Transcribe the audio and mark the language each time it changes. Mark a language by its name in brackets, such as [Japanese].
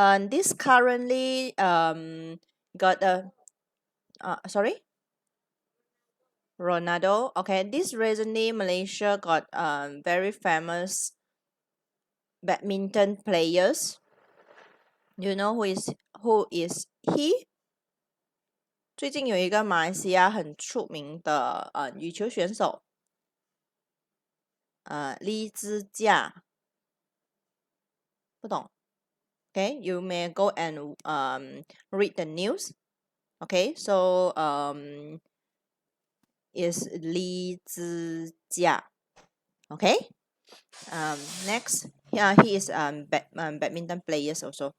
[English] This currently got a sorry, Ronaldo. Okay, this recently Malaysia got very famous badminton players. You know who is he? [Chinese] 最近有一个马来西亚很出名的羽球选手，李智嘉，不懂。 [English] Okay, you may go and read the news. Okay, so is Li Zijia. Okay. Next, yeah, he is badminton players also.